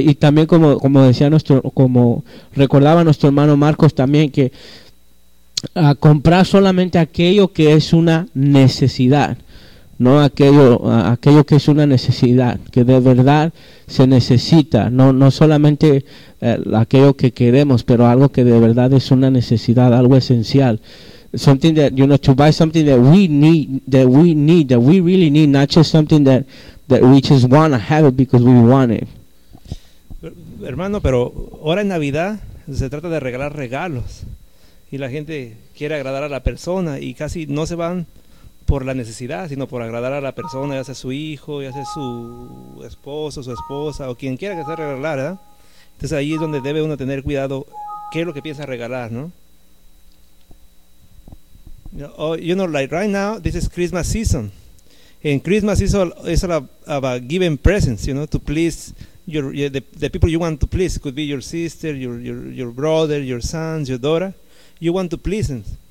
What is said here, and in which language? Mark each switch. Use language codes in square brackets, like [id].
[es] Y también como recordaba nuestro hermano Marcos también, que a comprar solamente aquello que es una necesidad, no aquello que es una necesidad, que de verdad se necesita, no solamente aquello que queremos, pero algo que de verdad es una necesidad, algo esencial. [en] Something that, you know, to buy something that we need, that we really need, not just something that we just want to have it because we want it. [es] Hermano, pero ahora en Navidad se trata de regalar regalos, y la gente quiere agradar a la persona, y casi no se van por la necesidad, sino por agradar a la persona, ya sea su hijo, ya sea su esposo, su esposa, o quien quiera que sea regalar, ¿verdad? Entonces ahí es donde debe uno tener cuidado qué es lo que piensa regalar, ¿no? [en] You know, like right now, this is Christmas season. In Christmas season, it's all about giving presents, you know, to please the people you want to please. Could be your sister, your brother, your sons, your daughter. You want to please them.